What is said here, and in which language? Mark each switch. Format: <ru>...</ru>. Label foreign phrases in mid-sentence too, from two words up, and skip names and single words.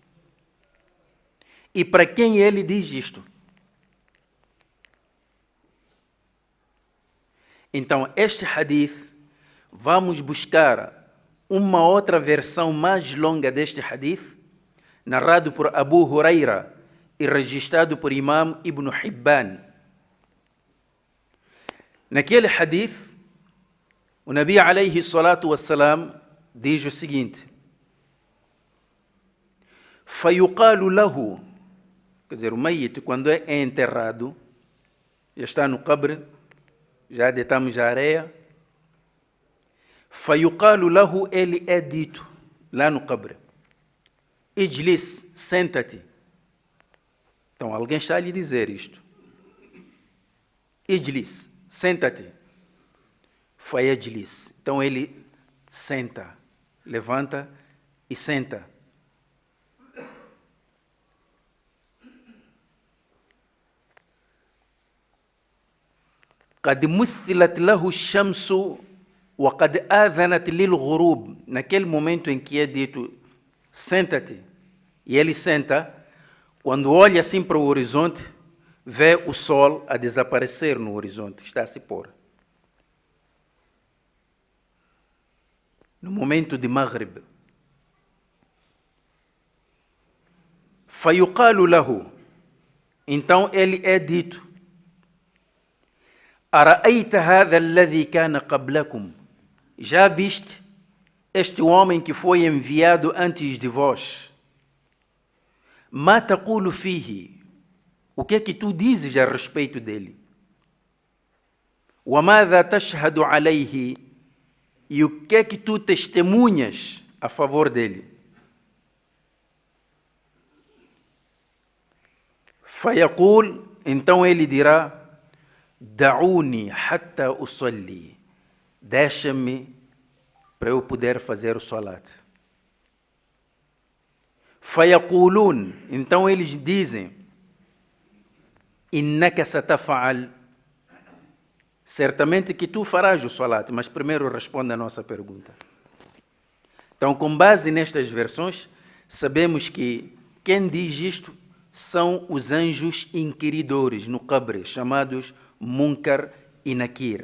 <pt>E para quem ele diz isto? Então, este hadith, vamos buscar uma outra versão mais longa deste hadith, narrado por Abu Huraira e registrado por Imam Ibn Hibban. Naquele hadith, o Nabi</pt> <ar>عليه الصلاة والسلام</ar> <pt>diz o seguinte:</pt> <ar>فَيُقَالُ لَهُ,</ar> <pt>quer dizer, o mayit, quando é enterrado, já está no qabr, já deitamos a areia,</pt> <ar>فَيُقَالُ لَهُ,</ar> <pt>ele é dito lá no qabr: Ijlis, senta-te. Então alguém está a lhe dizer isto. Ijlis, senta-te. Fayajlis. Então ele senta, levanta e senta.</pt> <ar>قد مثلت له الشمس وقد آذنت للغروب.</ar> <pt>Naquele momento em que é dito senta-te, e ele senta, quando olha assim para o horizonte, vê o sol a desaparecer no horizonte, está a se pôr. no momento de Maghrib.</pt> <ar>فَيُقَالُ له,</ar> <pt>então ele é dito:</pt> <ar>أَرَأَيْتَ هَذَا الَّذِي كَانَ قَبْلَكُمْ,</ar> <pt>já viste este homem que foi enviado antes de vós?</pt> <ar>مَا تَقُولُ فِيهِ,</ar> <pt>o que é que tu dizes a respeito dele?</pt> <ar>وَمَاذَا تَشْهَدُ عَلَيْهِ,</ar> <pt>e o que é que tu testemunhas a favor dele? فَيَقُول, então ele dirá:</pt> <ar>دعوني حتى أصلي,</ar> <pt>deixa-me para eu poder fazer o salat. فيقولون, então eles dizem:</pt> <ar>إنك ستفعل,</ar> <pt>certamente que tu farás o salat, mas primeiro responde a nossa pergunta. Então, com base nestas versões, sabemos que quem diz isto são os anjos inquiridores no Qabr, chamados Munkar e Nakir.</pt>